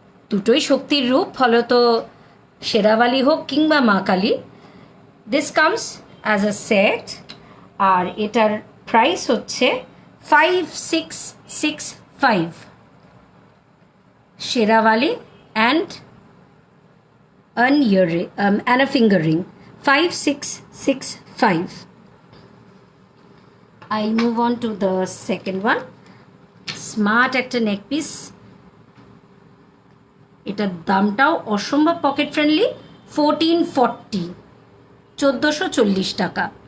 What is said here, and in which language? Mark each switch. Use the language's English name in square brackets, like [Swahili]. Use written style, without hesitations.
[Bangla] দুটোই শক্তির রূপ, ফলত শেরাওয়ালি হোক কিংবা মা Kali. [English] this comes as a set, [Bangla] আর এটার প্রাইস হচ্ছে 5665। [English] Sherawali and an earring and a finger ring, 5665. I move on to the second one. [Bangla] Smart একটা নেক পিস, এটার দামটাও অসম্ভব পকেট ফ্রেন্ডলি, 1440, 1440 টাকা।